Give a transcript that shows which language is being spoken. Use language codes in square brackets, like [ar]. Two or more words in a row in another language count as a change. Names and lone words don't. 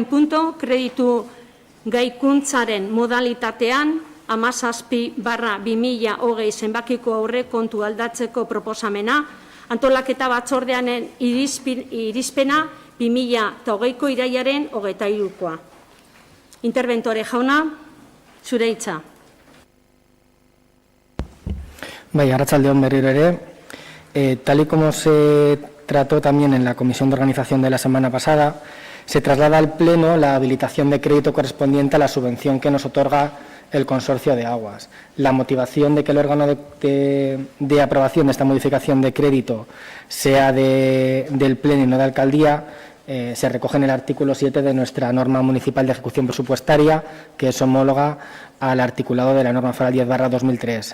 [eu] punto, kreditu gaikuntzaren modalitatean 17/2020 zenbakiko aurrekontu aldatzeko proposamena, antolaketa batzordearen irizpena 2020ko irailaren 23koa. Interventore jauna, zure hitza. Bai, arratsaldeon berriro ere. [es] Tal y como se trató también en la comisión de organización de la semana pasada, se traslada al Pleno la habilitación de crédito correspondiente a la subvención que nos otorga el Consorcio de Aguas. La motivación de que el órgano de aprobación de esta modificación de crédito sea del Pleno y no de Alcaldía se recoge en el artículo 7 de nuestra norma municipal de ejecución presupuestaria, que es homóloga al articulado de la norma foral 10/2003.